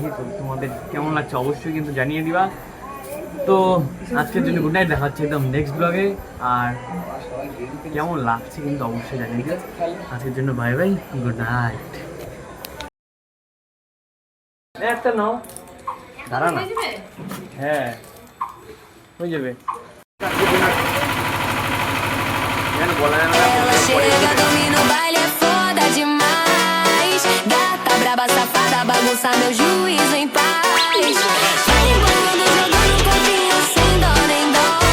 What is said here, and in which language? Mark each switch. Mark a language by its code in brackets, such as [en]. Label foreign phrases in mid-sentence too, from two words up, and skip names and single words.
[bn] তো তোমাদের কেমন লাগছে অবশ্যই কিন্তু জানিয়ে দিবা। তো আজকের জন্য [en] good night, [bn] দেখা হচ্ছে একদম [en] next blog. [bn] আর কেমন লাগছে কিন্তু অবশ্যই জানিয়ে দিও। আজকের জন্য [en] bye bye, good night. [bn] একটা নাও, দাঁড়া না। হ্যাঁ হয়ে যাবে। [pt] Chega, domina o baile, é foda demais. Gata braba, safada, bagunça meu juízo em paz. Vai embolando, jogando um pouquinho sem dó nem dó.